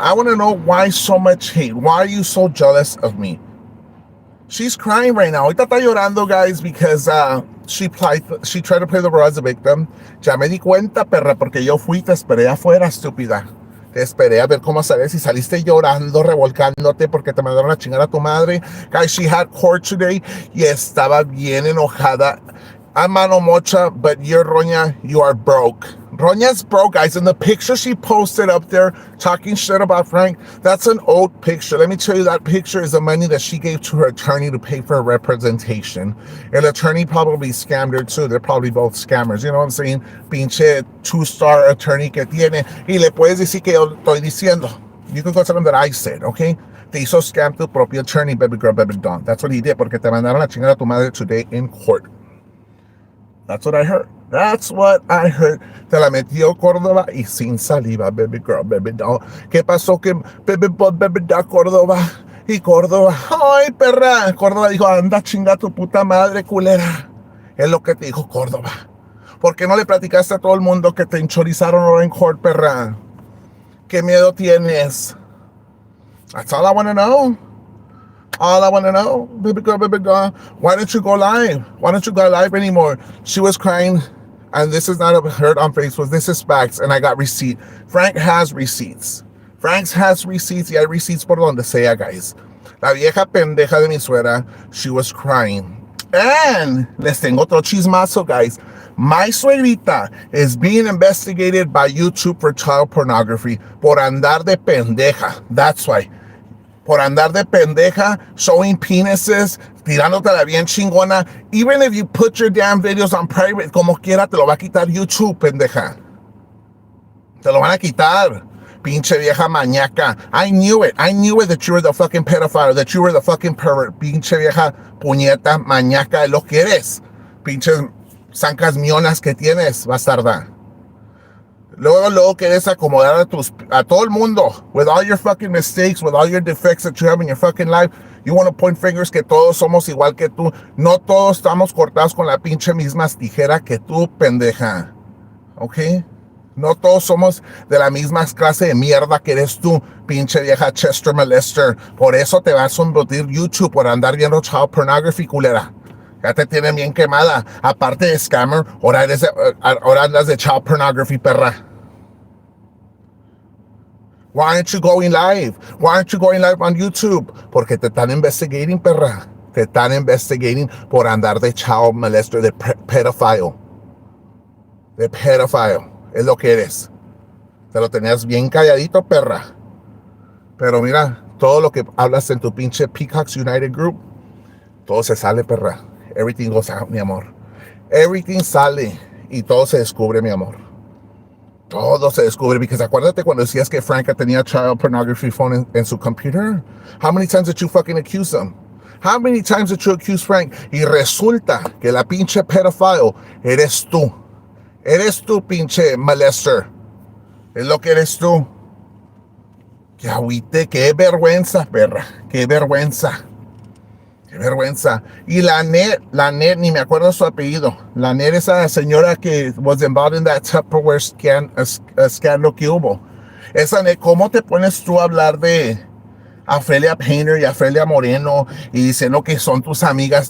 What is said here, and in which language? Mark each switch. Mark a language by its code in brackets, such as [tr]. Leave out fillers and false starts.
[en] I want to know why so much hate. Why are you so jealous of me? She's crying right now. [es] Ahorita está llorando, [en] guys, because she tried to play the role as a victim. [es] Ya me di cuenta, perra, porque yo fui, te esperé afuera, estúpida. Te esperé a ver cómo sales y saliste llorando, revolcándote porque te mandaron a chingar a tu madre. [en] Guys, she had court today [es] y estaba bien enojada. [en] I'm Mano Mocha, but you're Roña, you are broke. Roña's broke, guys. And the picture she posted up there talking shit about Frank, that's an old picture. Let me tell you, that picture is the money that she gave to her attorney to pay for her representation. An attorney probably scammed her too. They're probably both scammers. You know what I'm saying? Pinche two-star attorney [es] que tiene. Y le puedes decir que yo estoy diciendo. [en] You can go tell them that I said, okay? [es] Te hizo [en] scam [es] tu propio [en] attorney, baby girl, baby don. That's what he did, [es] porque te mandaron a chingar a tu madre [en] today in court. That's what I heard. That's what I heard. [es] Te la metió Córdoba y sin saliva, [en] baby girl, baby doll. [es] ¿Qué pasó? Que [en] baby boy, baby doll, [es] Córdoba. Y Córdoba, ay, perra. Córdoba dijo, anda, chinga tu puta madre, culera. Es lo que te dijo Córdoba. ¿Por qué no le platicaste a todo el mundo que te enchorizaron ahora en court, perra? ¿Qué miedo tienes? [en] That's all I want to know. All I want to know, baby girl, why don't you go live? Why don't you go live anymore? She was crying, and this is not heard on Facebook. This is facts, and I got receipt. Frank has receipts. Frank has receipts. [es] Y hay receipts por donde sea, guys. La vieja pendeja de mi suegra, [en] she was crying. And [es] les tengo otro chismazo, [en] guys. My suegrita is being investigated by YouTube for child pornography [es] por andar de pendeja. [en] That's why. [es] Por andar de pendeja, [en] showing penises, [es] tirándotela bien chingona. [en] Even if you put your damn videos on private, [es] como quiera, te lo va a quitar YouTube, pendeja. Te lo van a quitar, pinche vieja mañaca. [en] I knew it that you were the fucking pedophile, that you were the fucking pervert. [es] Pinche vieja puñeta mañaca, lo que eres. Pinches zancas mionas que tienes, bastarda. Luego quieres acomodar a todo el mundo. [en] With all your fucking mistakes, with all your defects that you have in your fucking life, you want to point fingers [es] que todos somos igual que tú. No todos estamos cortados con la pinche misma tijera que tú, pendeja. ¿Ok? No todos somos de la misma clase de mierda que eres tú, pinche vieja Chester Molester. Por eso te vas a embutir YouTube por andar viendo child pornography, culera. Ya te tienen bien quemada. Aparte de scammer, ahora andas de child pornography, perra. [en] Why aren't you going live? Why aren't you going live on YouTube? [es] Porque te están investigating, perra. Te están investigating por andar de child molester, de pedophile. De pedophile. Es lo que eres. Te lo tenías bien calladito, perra. Pero mira, todo lo que hablas en tu pinche Peacocks United Group, todo se sale, perra. [en] Everything goes out, [es] mi amor. Everything sale y todo se descubre, mi amor. Todo se descubre, porque acuérdate cuando decías que Franca tenía child pornography phone en su computer. [en] How many times did you fucking accuse him? How many times did you accuse Frank? [es] Y resulta que la pinche pedophile eres tú. Eres tú, pinche molester. Es lo que eres tú. Que agüite, qué vergüenza, perra. Qué vergüenza. Qué vergüenza. Y la net, ni me acuerdo su apellido. La net, esa señora que [en] was involved in that Tupperware scandal [es] que hubo. Esa net, ¿cómo te pones tú a hablar de Ofelia Painter y Ofelia Moreno y diciendo que son tus amigas?